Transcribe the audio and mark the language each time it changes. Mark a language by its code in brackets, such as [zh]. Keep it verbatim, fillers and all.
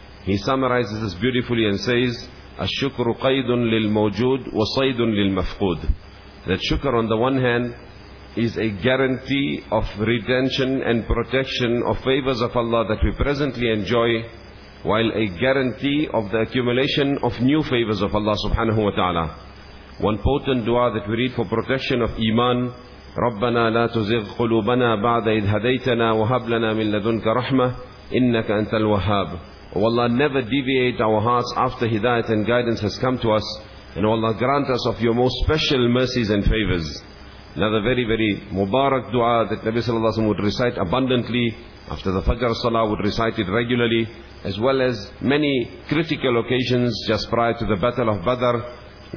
[en] He summarizes this beautifully and says, [ar] الشُّكْرُ قَيْدٌ لِلْمَوْجُودِ وَصَيْدٌ لِلْمَفْقُودِ. [en] That shukr on the one hand is a guarantee of retention and protection of favors of Allah that we presently enjoy, while a guarantee of the accumulation of new favors of Allah Subhanahu Wa Ta'ala. One potent dua that we read for protection of Iman, [ar] رَبَّنَا لَا تُزِغْ قُلُوبَنَا بَعْدَ إِذْ هَدَيْتَنَا وَهَبْ لَنَا مِنْ لَدُنْكَ رَحْمَةً إِنَّكَ أَنْتَ الْوَهَّابُ. [en] O Allah, never deviate our hearts after hidayat and guidance has come to us. And O Allah, grant us of your most special mercies and favors. Another very, very mubarak dua that Nabi Sallallahu Alaihi Wasallam would recite abundantly. After the Fajr Salah would recite it regularly, as well as many critical occasions just prior to the Battle of Badr.